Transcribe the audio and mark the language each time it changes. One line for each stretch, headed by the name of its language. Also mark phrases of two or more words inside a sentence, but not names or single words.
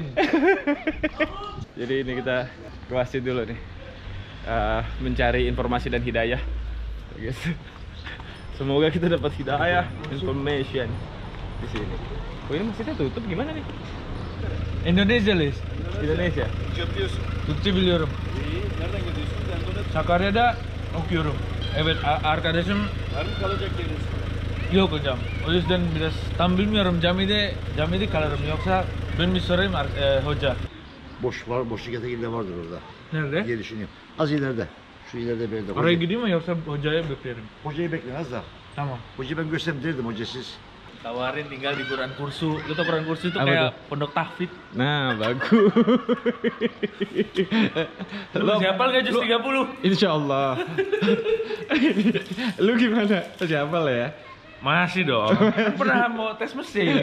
Indonesian: Jadi ini kita ke masjid dulu nih, mencari informasi dan hidayah. Guys, semoga kita dapat hidayah, information di sini. Oh, ini masjidnya tutup gimana nih? Indonesia Lis. Indonesia.
Turkish: Türkçe biliyorum. Nereden gidiyorsun? Sakarya'da okuyorum. Evet, arkadaşım yok hocam. O yüzden biraz tam bilmiyorum, camide kalırım. Yoksa ben bir sorayım hoca. Boşluk yatakinde vardır orada Nerede? diye düşünüyorum. Az ileride. Şu ileride bir yerde. Oraya gideyim mi yoksa hocaya beklerim? Hocayı bekle az da. Tamam. Hocayı ben görsem derdim hocasız.
Indonesian: Tawarin tinggal di Quran Kursu. Lu tau Quran Kursu itu Apa kayak tuh? pondok tahfidz. Nah, bagus. Lu siapa nggak juz 30?
Arabic: إن شاء الله.
Indonesian: Lu gimana? Siapa lah ya? Masih dong. Kan pernah mau tes mesin.